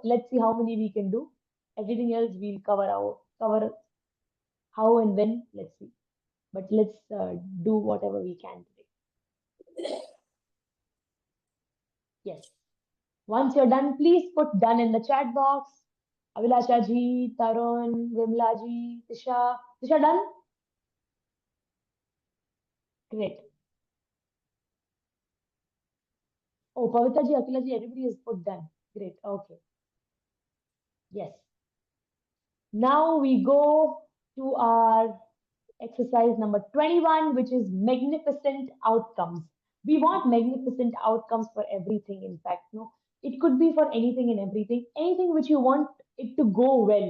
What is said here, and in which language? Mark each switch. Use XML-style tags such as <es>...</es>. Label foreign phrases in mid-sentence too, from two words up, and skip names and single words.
<en>Let's see how many we can do. Everything else we'll cover how and when. Let's see. But let's do whatever we can today. Yes. Once you're done, please put done in the chat box. Avilasha ji, Tarun, Vimla ji, Tisha. Tisha done? Great. Oh, Pavitra ji, Akila ji, everybody has put done. Great. Okay. Yes. Now we go to our exercise number 21, which is magnificent outcomes. We want magnificent outcomes for everything, in fact. No, it could be for anything and everything, anything which you want it to go well.</en>